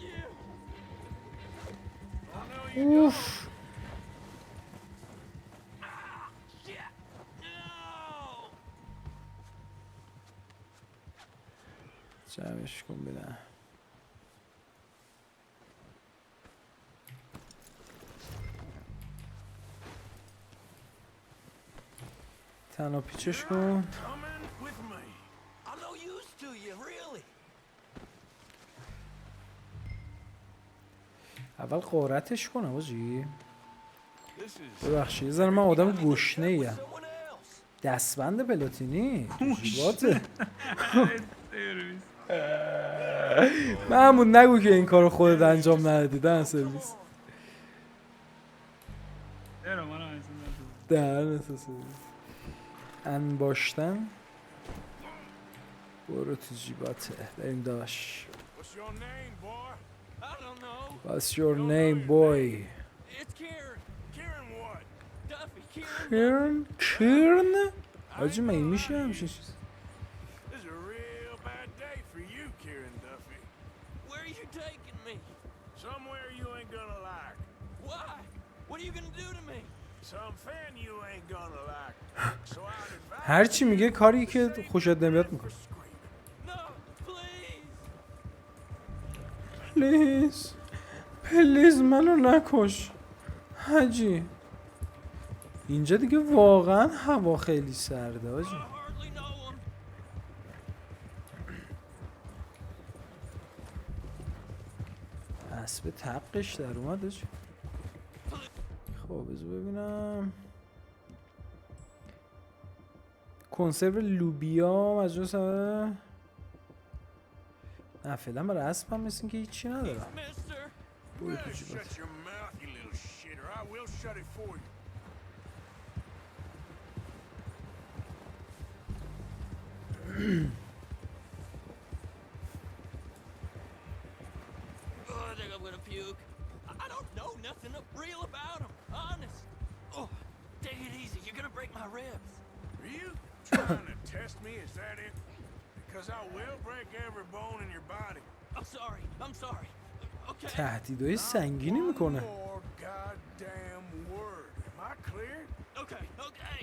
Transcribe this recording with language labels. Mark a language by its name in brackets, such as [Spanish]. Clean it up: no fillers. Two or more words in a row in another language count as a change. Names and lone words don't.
[Persian] اوف جمعش کن بدن. تنها پیچش کن. [English] Coming with me. I'm no use to you, really. [Persian] اول قارتش کنم آجی. [English] This is [Persian] ببخشید یه ذره من آدم گشنه ایم. [English] Someone else. [Persian] دستبند پلاتینی جیباته. محمود نگو که این کارو خودت انجام ندادی. دهن سرویس. دهن سرویس. انباشتن. برو تو جیباته. بریم داش. [English] What's your name, boy? I don't know. What's your name boy? It's Kieran. Kieran what? Duffy. Kieran. [Persian] کیرن؟ آجی من این میشه همچین چیز. [English] This is a real bad day for you, Kieran Duffy. Where are you taking me? Somewhere you ain't gonna like. Why? What are you gonna do to me? Some fan you ain't gonna like. So I'd advise [Persian] هر چی میگه کاری که خوشت نمیاد میکنه. [English] No, please. please please [Persian] منو نکش حاجی. اینجا دیگه واقعا هوا خیلی سرده [English] I [Persian] حاجی. [English] hardly know him. [Persian] اسب تقش در اومد حاجی. خب بذار ببینم. کنسرو لوبیا مجلس نه فعلا برای اسب هم مثل که هیچی ندارم. [English] Mister. [Persian] برو تو [English] Better [Persian] جیبات. [English] shut your mouth, you little shitter. I will shut it for you. Oh, I think I'm gonna puke. I don't know nothing real about him. Honest. Oh, take it easy. You're gonna break my ribs. Are you trying to test me? Is that it? Because I will break every bone in your body. I'm sorry. I'm sorry. okay? [Persian] تهدیدهای سنگینی میکنه. [English] More goddamn word. Am I clear? Okay, okay.